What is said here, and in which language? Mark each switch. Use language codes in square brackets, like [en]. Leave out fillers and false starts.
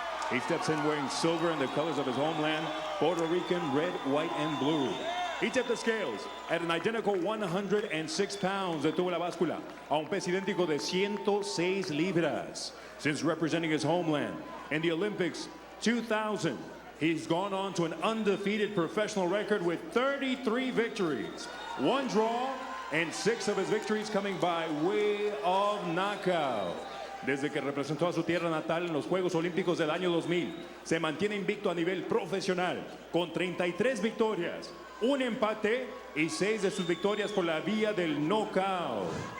[en] He steps in wearing silver in the colors of his homeland, Puerto Rican, red, white, and blue. He tipped the scales at an identical 106 pounds. [es] Detuvo la báscula a un peso idéntico de 106 libras. [en] Since representing his homeland in the Olympics 2000, he's gone on to an undefeated professional record with 33 victories, 1 draw, and 6 of his victories coming by way of knockout. [es] Desde que representó a su tierra natal en los Juegos Olímpicos del año 2000, se mantiene invicto a nivel profesional con 33 victorias, 1 empate y 6 de sus victorias por la vía del knockout.